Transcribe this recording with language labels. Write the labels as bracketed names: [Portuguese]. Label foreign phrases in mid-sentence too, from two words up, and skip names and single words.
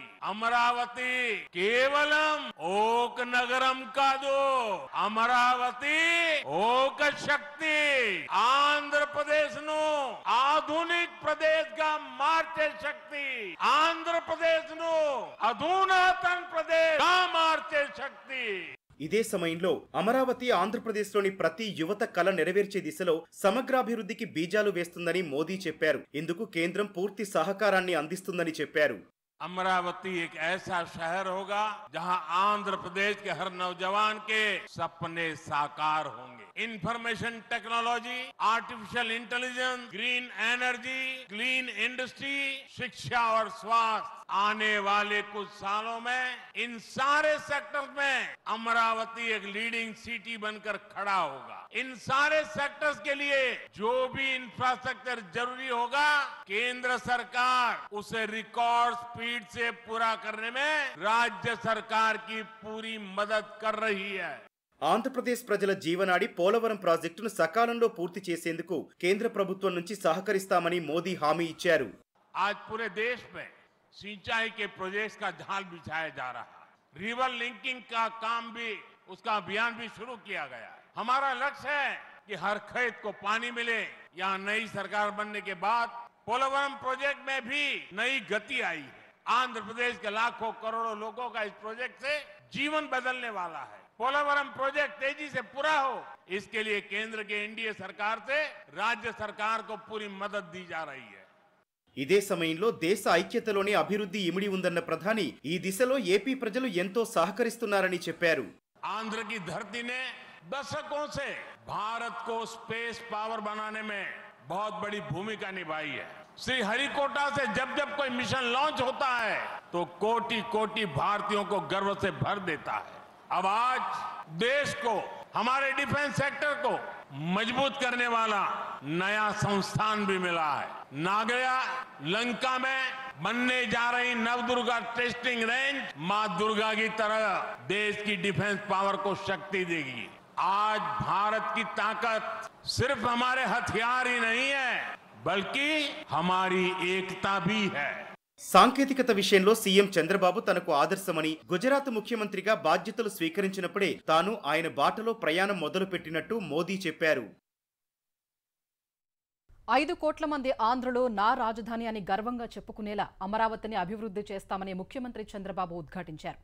[Telugu] అమరావతి కేవలం ఒక నగరం కాదు, అమరావతి ఒక శక్తి ఆంధ్ర ప్రదేశ్ ను ఆధునిక ప్రదేశ్ గా మార్చే శక్తి, ఆంధ్ర ప్రదేశ్ ను అధునాతన ప్రదేశ్ గా మార్చే శక్తి। ఇదే సమయంలో అమరావతి ఆంధ్రప్రదేశ్లోని ప్రతి యువత కల నెరవేర్చే దిశలో సమగ్రాభివృద్ధికి బీజాలు వేస్తుందని మోదీ చెప్పారు. ఇందుకు కేంద్రం పూర్తి సహకారాన్ని అందిస్తుందని చెప్పారు. [Hindi] अमरावती एक ऐसा शहर होगा जहां आंध्र प्रदेश के हर नौजवान के सपने साकार होंगे। [English] information technology, artificial intelligence, green energy, clean industry, [Hindi] शिक्षा और स्वास्थ्य, आने वाले कुछ सालों में इन सारे सेक्टर्स में अमरावती एक [English] leading city [Hindi] बनकर खड़ा होगा। इन सारे सेक्टर्स के लिए जो भी इंफ्रास्ट्रक्चर जरूरी होगा, केंद्र सरकार उसे [English] record speed [Hindi] से पूरा करने में राज्य सरकार की पूरी मदद कर रही है। [Telugu] ఆంధ్రప్రదేశ్ ప్రజల జీవనాడి పోలవరం ప్రాజెక్టును సకాలంలో పూర్తి చేసేందుకు కేంద్ర ప్రభుత్వం నుంచి సహకరిస్తామని మోదీ హామీ ఇచ్చారు. [Hindi] आज पूरे देश में सिंचाई के प्रोजेक्ट्स का जाल बिछाया जा रहा है। [English] river linking [Hindi] का काम भी, उसका अभियान भी शुरू किया गया है। हमारा लक्ष्य है कि हर खेत को पानी मिले। यहाँ नई सरकार बनने के बाद पोलवरम प्रोजेक्ट में भी नई गति आई है। आंध्र प्रदेश के लाखों करोड़ों लोगों का इस प्रोजेक्ट से जीवन बदलने वाला है। पोलवरम प्रोजेक्ट तेजी से पूरा हो, इसके लिए केंद्र के एनडीए सरकार से राज्य सरकार को पूरी मदद दी जा रही है। [Telugu] ఇదే సమయంలో దేశ ఐక్యతలోనే అభివృద్ధి ఇమిడి ఉందన్న ప్రధాని ఈ దిశలో ఏపీ ప్రజలు ఎంతో సహకరిస్తున్నారని చెప్పారు. [Hindi] आंध्र की धरती ने दशकों से भारत को [English] space power [Hindi] बनाने में बहुत बड़ी भूमिका निभाई है। श्रीहरिकोटा से जब जब कोई मिशन लॉन्च होता है तो कोटि कोटि भारतीयों को गर्व से भर देता है। अब आज देश को, हमारे [English] defence sector [Hindi] को मजबूत करने वाला नया संस्थान भी मिला है। नागया लंका में बनने जा रही नवदुर्गा टेस्टिंग रेंज मां दुर्गा की तरह देश की [English] defence power [Hindi] को शक्ति देगी। आज भारत की ताकत सिर्फ हमारे हथियार ही नहीं है, बल्कि हमारी एकता भी है। [Telugu] సాంకేతికత విషయంలో సీఎం చంద్రబాబు తనకు ఆదర్శమని, గుజరాత్ ముఖ్యమంత్రిగా బాధ్యతలు స్వీకరించినప్పుడే తాను ఆయన బాటలో ప్రయాణం మొదలుపెట్టినట్టు మోదీ చెప్పారు. 5 కోట్ల మంది ఆంధ్రులు నా రాజధాని అని గర్వంగా చెప్పుకునేలా అమరావతిని అభివృద్ధి చేస్తామని ముఖ్యమంత్రి చంద్రబాబు ఉద్ఘాటించారు.